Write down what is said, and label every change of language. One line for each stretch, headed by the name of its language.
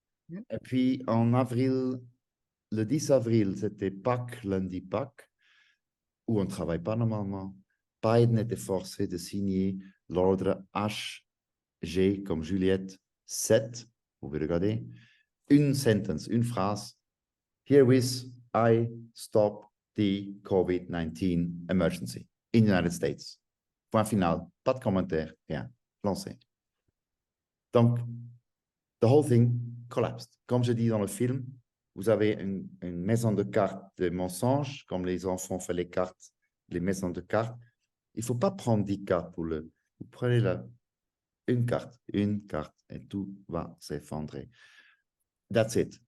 French: Et puis, en avril, le 10 avril, c'était Pâques, lundi Pâques, où on ne travaille pas normalement. Biden était forcé de signer l'ordre HG comme Juliette 7, vous pouvez regarder, une sentence, une phrase.
English: Herewith, I stop the COVID-19 emergency in the United States.
French: Point final, pas de commentaire, rien, lancé. Donc,
English: the whole thing collapsed.
French: Comme je dis dans le film, vous avez une maison de cartes de mensonges, comme les enfants font les cartes, les maisons de cartes. Il ne faut pas prendre 10 cartes pour le... Vous prenez une carte, et tout va s'effondrer.
English: That's it.